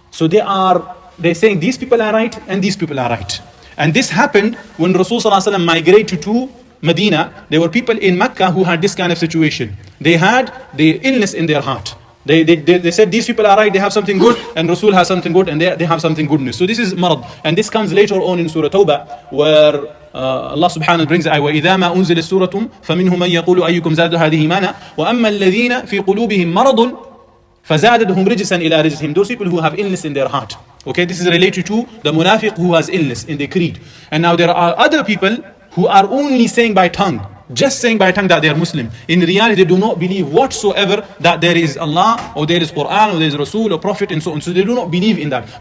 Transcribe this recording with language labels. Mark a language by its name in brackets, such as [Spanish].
[English] So they're saying these people are right and these people are right. And this happened when Rasulullah migrated to Medina. There were people in Mecca who had this kind of situation. They had the illness in their heart. They said these people are right, they have something good, and Rasul has something good, and they have something goodness. So this is marad. [Arabic] And this comes later on in Surah Tawbah, where Allah subhanahu wa ta'ala brings ayah, وَإِذَا مَا أُنزِلَ سُورَةٌ فَمِنْهُمْ مَنْ يَقُولُ أَيُّكُمْ زَادُ هَذِهِ إِيمَانًا وَأَمَّا الَّذِينَ فِي قُلُوبِهِمْ مَرَضٌ فَزَادَتْهُمْ رِجْسًا إِلَىٰ رِجْسِهِمْ. [English] Those people who have illness in their heart. Okay, this is related to the munafiq who has illness in the creed. And now there are other people who are only saying by tongue, just saying by tongue that they are Muslim. In reality, they do not believe whatsoever that there is Allah, or there is Quran, or there is Rasul, or Prophet, and so on. So they do not believe in that.